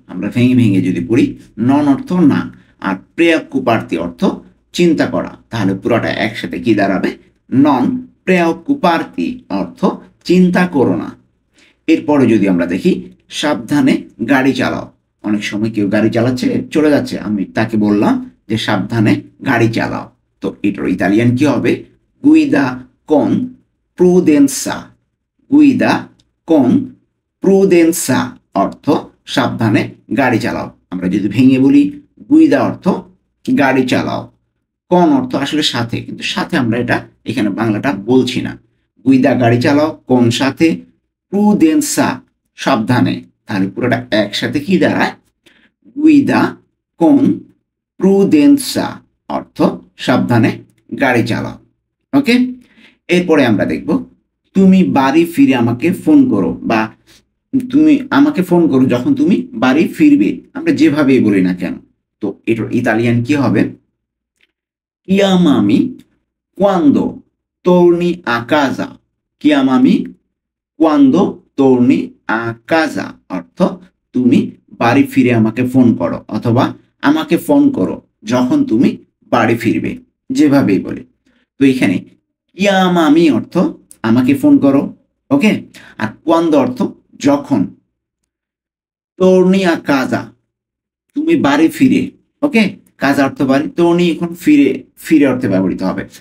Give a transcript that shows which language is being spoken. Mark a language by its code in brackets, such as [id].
[bn] আমরা ভেঙে ভেঙে যদি পড়ি, নন অর্থ না, আর প্রেঅকুপার্তি অর্থ চিন্তা করা, তাহলে পুরোটা একসাথে কি দাঁড়াবে? [it] নন প্রেঅকুপার্তি [bn] অর্থ চিন্তা করো না। এরপরে যদি আমরা দেখি সাবধানে গাড়ি চালাও। অনেক সময় কেউ গাড়ি চালাচ্ছে, চলে যাচ্ছে, আমি তাকে বললাম যে সাবধানে গাড়ি চালাও। তো এটার ইতালিয়ান কি হবে? [it] গুইদা con prudenza। গুইদা con prudenza [bn] অর্থ সাবধানে গাড়ি চালাও। আমরা যদি ভেঙে বলি, গুইদা অর্থ গাড়ি চালাও, কোন অর্থ আসলে সাথে, কিন্তু সাথে আমরা এটা এখানে বাংলাটা বলছি না। গুইদা গাড়ি চালাও, কোন সাথে, প্রুদেন্সা সাবধানে, তাহলে পুরোটা একসাথে কি দাঁড়ায়? [it] গুইদা কোন প্রুদেন্সা [bn] অর্থ সাবধানে গাড়ি চালাও। ওকে, এরপরে আমরা দেখব তুমি বাড়ি ফিরে আমাকে ফোন করো, বা তুমি আমাকে ফোন করো যখন তুমি বাড়ি ফিরবে। আমরা যেভাবেই বলি না কেন, তো এটার ইতালিয়ান কি হবে? [it] chiamami quando torni a casa। chiamami quando torni a casa [bn] অর্থ তুমি বাড়ি ফিরে আমাকে ফোন করো, অথবা আমাকে ফোন করো যখন তুমি বাড়ি ফিরবে, যেভাবেই বলি। তো এখানে chiamami অর্থ আমাকে ফোন করো, ওকে, আর quando অর্থ যখন, [it] torni a casa [bn] তুমি বাড়ি ফিরে, ওকে, কাজ অর্থ বাড়ি, torni এখন ফিরে, ফিরে অর্থে ব্যবহৃত হবে।